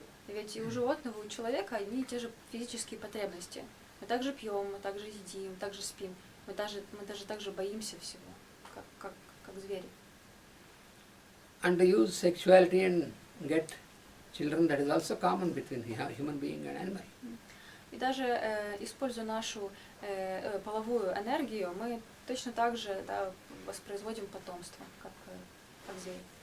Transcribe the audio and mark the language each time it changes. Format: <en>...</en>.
<ru>Ведь и у животного, и у человека одни и те же физические потребности. Мы также пьем, мы также едим, мы также спим, мы даже также боимся всего, как звери.</ru> <en>And to use sexuality and get children, that is also common between human being and animal.</en> <ru>И даже используя нашу половую энергию, мы точно так же воспроизводим потомство, как звери.</ru>